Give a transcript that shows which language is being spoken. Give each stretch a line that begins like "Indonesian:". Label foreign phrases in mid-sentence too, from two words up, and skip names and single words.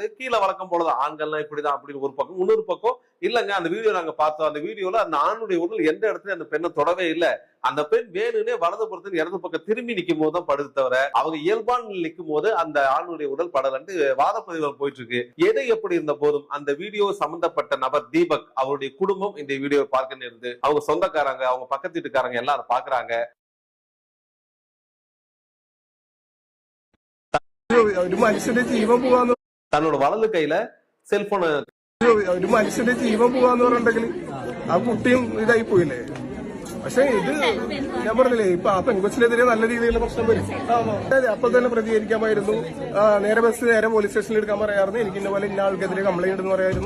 Tamil: கீழே வழக்கம் போலதான் ஆண்கள்லாம் இப்படிதான் அப்படின்னு ஒரு பக்கம். இன்னொரு பக்கம் இல்லங்க அந்த வீடியோ நாங்க பார்த்தோம், அந்த வீடியோல அந்த ஆணுடைய உடல் எந்த இடத்துல அந்த பெண்ணை தொடவே இல்லை, அந்த பெண் வேணும்னே வலது புறத்தில் இடது பக்கம் திரும்பி நிற்கும் போது தான் படுது தவிர அவங்க இயல்பான நிற்கும் போது அந்த ஆணுடைய உடல் படலன்ட்டு வாதப்பதிவுகள் போயிட்டு இருக்கு. எது எப்படி இருந்த போதும் அந்த வீடியோ சம்பந்தப்பட்ட நபர் தீபக் அவருடைய குடும்பம் இந்த வீடியோ பார்க்க நேர்ந்து, அவங்க சொந்தக்காரங்க அவங்க பக்கத்து வீட்டுக்காரங்க எல்லாரும் பாக்குறாங்க.
Malayalam: ഒരു മനുഷ്യന്റെ ജീവൻ പോവാന്ന്
Tamil: தன்னோட வலது கையில செல்போனை
Malayalam: ഒരു മനുഷ്യന്റെ ജീവൻ പോവാന്ന് പറഞ്ഞിട്ടുണ്ടെങ്കിൽ ആ കുട്ടിയും ഇതായി പോയില്ലേ. പക്ഷെ ഇത് ഞാൻ പറഞ്ഞില്ലേ, ഇപ്പൊ ആ പെൺകൊച്ചിനെതിരെ നല്ല രീതിയിലുള്ള പ്രശ്നം വരും. അതെ, അപ്പൊ തന്നെ പ്രതികരിക്കാമായിരുന്നു. നേരെ ബസ് നേരെ പോലീസ് സ്റ്റേഷനിൽ എടുക്കാൻ പറയായിരുന്നു. എനിക്ക് ഇന്ന പോലെ ഇന്ന ആൾക്കെതിരെ കംപ്ലൈന്റ് എന്ന് പറയായിരുന്നു.